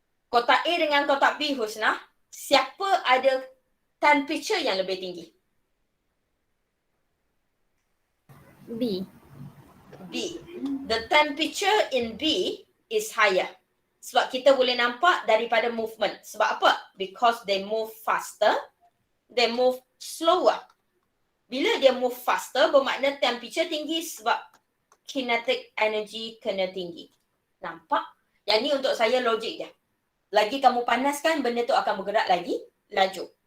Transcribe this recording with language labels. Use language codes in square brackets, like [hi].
[ms] Kotak A dengan kotak B, Husna, siapa ada temperature yang lebih tinggi? B. B. [en] The temperature in B is higher. [ms] Sebab kita boleh nampak daripada movement. Sebab apa? [en] Because they move faster, they move slower. [ms] Bila dia [en] move faster, [ms] bermakna temperature tinggi sebab kinetic energy kena tinggi. Nampak? Yang ni untuk saya logik je. Lagi kamu panaskan, benda tu akan bergerak lagi laju.